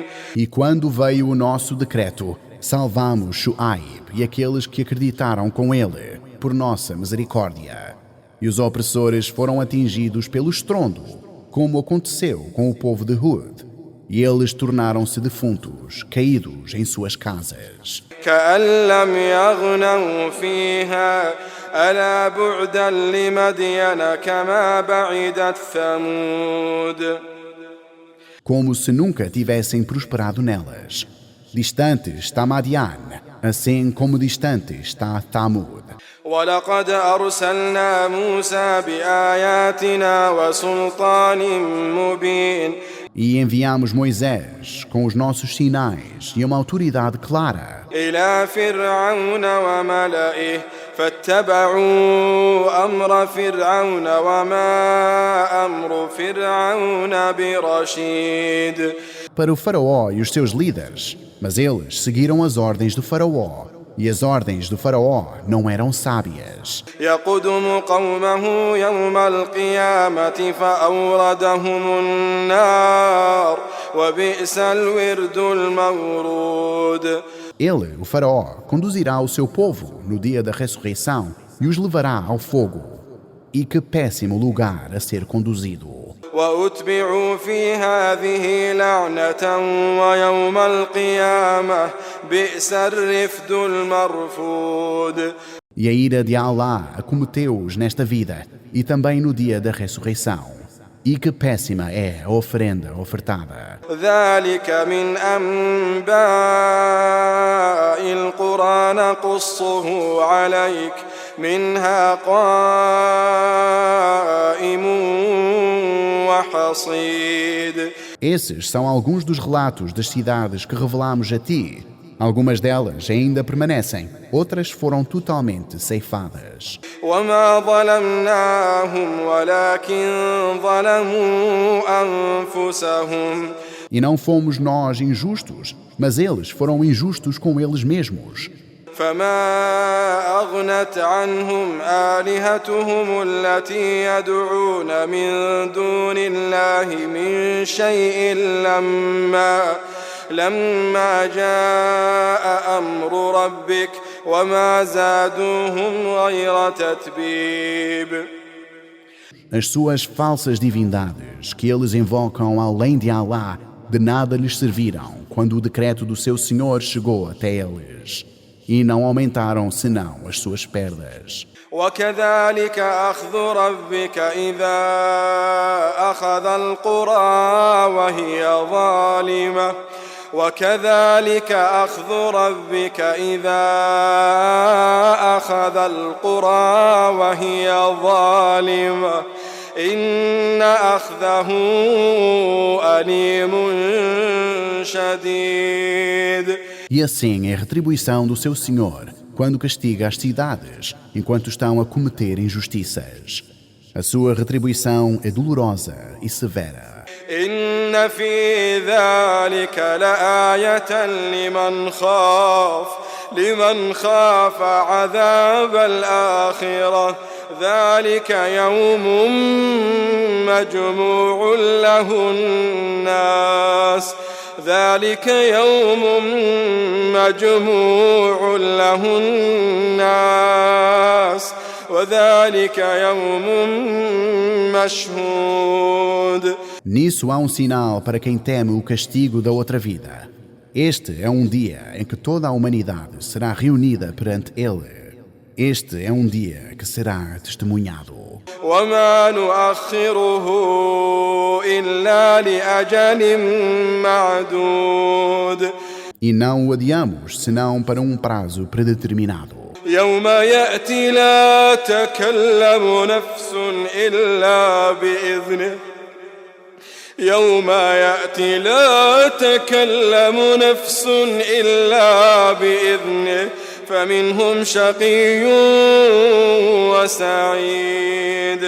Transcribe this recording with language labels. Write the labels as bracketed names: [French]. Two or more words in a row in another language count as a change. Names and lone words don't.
[Portuguese] E quando veio o nosso decreto, salvamos Shu'aib e aqueles que acreditaram com ele, por nossa misericórdia. E os opressores foram atingidos pelo estrondo, como aconteceu com o povo de Hud. E eles tornaram-se defuntos, caídos em suas casas. [Arabic] كأن لم يغنوا فيها ألا بعدا لمدين كما بعدت ثمود. [Portuguese] Como se nunca tivessem prosperado nelas. Distante está Madian, assim como distante está Thamud. [Arabic] ولقد أرسلنا موسى بآياتنا وسلطان مبين. [Portuguese] E enviamos Moisés com os nossos sinais e uma autoridade clara [Arabic] إلى فرعون وملئه فاتبعوا أمر فرعون وما أمر فرعون برشيد. [Portuguese] para o faraó e os seus líderes, mas eles seguiram as ordens do faraó. E as ordens do faraó não eram sábias. [Arabic] يقدم قومه يوم القيامة فأوردهم النار وبئس الورد المورود. [Portuguese] Ele, o faraó, conduzirá o seu povo no dia da ressurreição e os levará ao fogo. E que péssimo lugar a ser conduzido. [Arabic] وأتبعوا في هذه لعنة ويوم القيامة بئس الرفد المرفود. [Portuguese] E a ira de Allah acometeu-os nesta vida e também no dia da ressurreição. E que péssima é a oferenda ofertada. [Arabic] ذلك من أنباء القرى نقصه عليك منها قائم وحصيد. [Portuguese] Esses são alguns dos relatos das cidades que revelamos a ti. Algumas delas ainda permanecem, outras foram totalmente ceifadas. [Arabic] وما ظلمناهم ولكن ظلموا أنفسهم. [Portuguese] E não fomos nós injustos, mas eles foram injustos com eles mesmos. [Arabic] فما أغنت عنهم آلهتهم التي يدعون من دون الله من شيء لما جاء أمر ربك وما زادوهم غير تتبيب. [Portuguese] As suas falsas divindades, que eles invocam além de Allah, de nada lhes serviram quando o decreto do seu Senhor chegou até eles. E não aumentaram senão as suas perdas. [Arabic] وكذلك أخذ ربك إذا أخذ القرى وهي ظالمة وكذلك أخذ ربك إذا أخذ القرى وهي ظالمة إن أخذه أليم شديد. [Portuguese] E assim é a retribuição do seu Senhor, quando castiga as cidades, enquanto estão a cometer injustiças. A sua retribuição é dolorosa e severa. [Arabic] إن في ذلك لآية لمن خاف لمن خاف عذاب الآخرة ذلك يوم مجموع له الناس ذلك يوم مجموع له الناس وذلك يوم مشهود. [Portuguese] Nisso há sinal para quem teme o castigo da outra vida. Este é dia em que toda a humanidade será reunida perante Ele. Este é dia que será testemunhado. [Arabic] وما نؤخره إلا لأجل معدود. [Portuguese] E não o adiamos senão para prazo predeterminado. [Arabic] يوم يأتي لا تكلم نفس إلا بإذنه يوم يأتي لا تكلم نفس إلا بإذنه فمنهم شقي وسعيد.